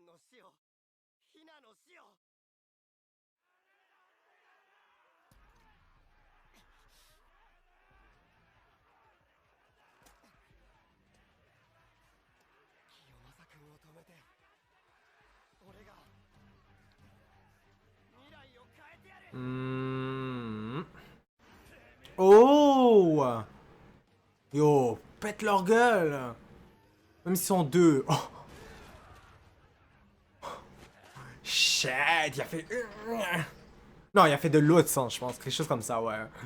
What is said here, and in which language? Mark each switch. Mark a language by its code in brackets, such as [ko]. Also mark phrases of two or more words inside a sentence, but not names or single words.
[ja] 死をヒナの死を清正君を止めて俺が未来を変えてやる。 [fr] Oh! Yo, pète leur gueule! Même s'ils sont deux. Oh. Shit, il a fait... Non, il a fait de l'eau de sang, je pense. Quelque chose comme ça, ouais.